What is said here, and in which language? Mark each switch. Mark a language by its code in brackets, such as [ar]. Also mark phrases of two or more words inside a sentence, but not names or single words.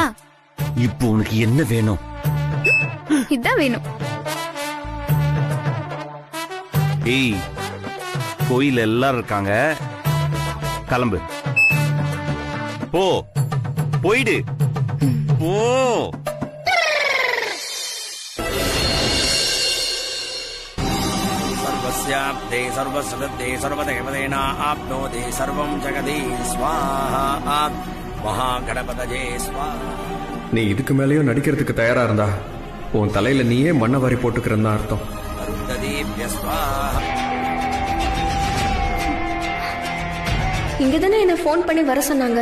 [ta] இப்போ உனக்கு என்ன வேணும்? இதான் வேணும். ஏய், கோயில் எல்லாரும் இருக்காங்க, கிளம்பு. போ, போயிடு, போ. [sa] सर्वस्याप्ते सर्वसदत्ते सर्वदेवतेना आप्नोति सर्वं जगति स्वाहा महागणपतये स्वाहा. [ta] நீ இதுக்கு மேலேயும் நடிக்கிறதுக்கு தயாரா இருந்தா உன் தலையில நீயே மண்ணை வாரி போட்டுக்கிறன்னு அர்த்தம். [sa] ददीप्य स्वाहा [ta] இங்கதானே என்ன ஃபோன் பண்ணி வர சொன்னாங்க.